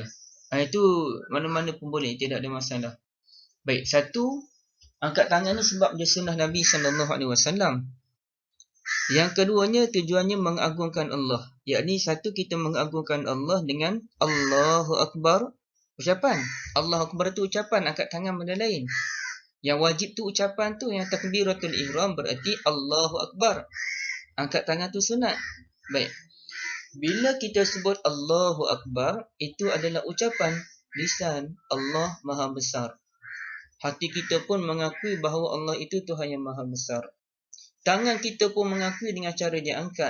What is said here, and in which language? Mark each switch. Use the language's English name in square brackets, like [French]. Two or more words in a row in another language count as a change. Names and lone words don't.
[Malay] Itu mana-mana pun boleh, tidak ada masalah. Baik, satu, angkat tangan ni sebab dia sunnah Nabi SAW. Yang keduanya, tujuannya mengagungkan Allah. Yakni satu, kita mengagungkan Allah dengan [Arabic] الله أكبر. [Malay] Ucapan [Arabic] الله أكبر [Malay] tu ucapan, angkat tangan benda lain. Yang wajib tu ucapan tu, yang [Arabic] تكبيرة الإحرام [Malay] berarti [Arabic] الله أكبر. [Malay] Angkat tangan tu sunat. Baik. Bila kita sebut [Arabic] الله أكبر, [Malay] itu adalah ucapan lisan, Allah Maha Besar. Hati kita pun mengakui bahawa Allah itu Tuhan yang Maha Besar. Tangan kita pun mengakui dengan cara dia angkat.